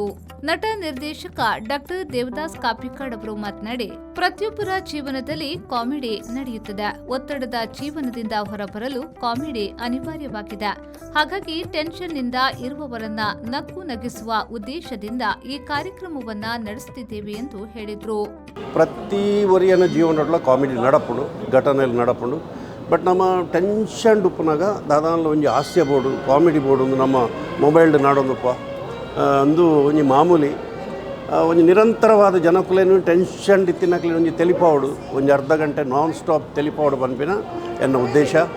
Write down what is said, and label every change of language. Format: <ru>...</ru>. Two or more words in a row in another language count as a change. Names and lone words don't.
<kn>ನಟ ನಿರ್ದೇಶಕ ಡಾಕ್ಟರ್ ದೇವದಾಸ್ ಕಾಪಿಕಾಡ್ ಅವರು ಮಾತನಾಡಿ, ಪ್ರತಿಯೊಬ್ಬರ ಜೀವನದಲ್ಲಿ ಕಾಮಿಡಿ ನಡೆಯುತ್ತದೆ. ಒತ್ತಡದ ಜೀವನದಿಂದ ಹೊರಬರಲು ಕಾಮಿಡಿ ಅನಿವಾರ್ಯವಾಗಿದೆ. ಹಾಗಾಗಿ ಟೆನ್ಷನ್ನಿಂದ ಇರುವವರನ್ನ ನಗು ನಗಿಸುವ ಉದ್ದೇಶದಿಂದ ಈ ಕಾರ್ಯಕ್ರಮವನ್ನ ನಡೆಸುತ್ತಿದ್ದೇವೆ ಎಂದು ಹೇಳಿದರು.</kn> <tcy>ಪ್ರತಿ ಒರಿಯನ ಜೀವನದೊಳ ಕಾಮಿಡಿ ನಡಪುಂಡು, ಘಟನೆಯಲ್ಲಿ ನಡಪುಂಡು. ಬಟ್ ನಮ್ಮ ಟೆನ್ಷನ್ ಉಪ್ಪನಾಗ ದಾದಾನ ಒಂಜಿ ಹಾಸ್ಯ ಬೋರ್ಡು ಕಾಮಿಡಿ ಬೋರ್ಡು ಒಂದು ನಮ್ಮ ಮೊಬೈಲ್ ನಾಡೊಂದಪ್ಪ ಒಂದು ಒಂಜಿ ಮಾಮೂಲಿ ಒಂಜಿ ನಿರಂತರವಾದ ಜನಕುಲೇನು ಟೆನ್ಷನ್ ಇತ್ತಿನಕ್ಲಿ ಒಂಜಿ ತೆಲಿಪಾವಡು ಒಂಜಿ ಅರ್ಧ ಗಂಟೆ</tcy> <en>non stop</en> <tcy>ತೆಲಿಪಾವಡು ಪನ್ಪಿನ ಎನ್ನ ಉದ್ದೇಶ.</tcy>